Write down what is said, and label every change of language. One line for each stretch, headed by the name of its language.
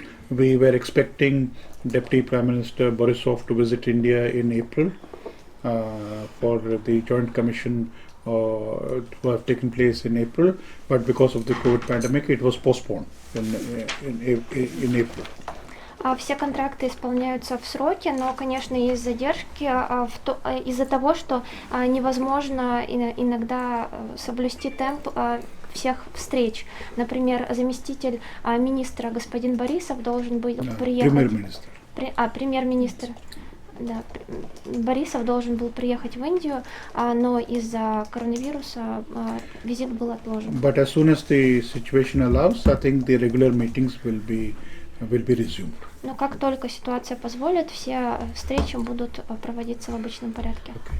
English: We were expecting Deputy Prime Minister Borisov to visit India in April for the Joint Commission to have taken place in April, but because of the COVID pandemic, it was postponed in April.
Russian: Все контракты исполняются в сроки, но, конечно, есть задержки из-за того, что невозможно иногда соблюсти темп всех встреч. Например, заместитель министра господин Борисов должен был приехать. Премьер-министр. Премьер-министр. Да, Борисов должен был приехать в Индию, но из-за коронавируса визит был отложен.
English: But as soon as the situation allows, I think the regular meetings will be resumed.
Russian: Но как только ситуация позволит, все встречи будут проводиться в обычном порядке.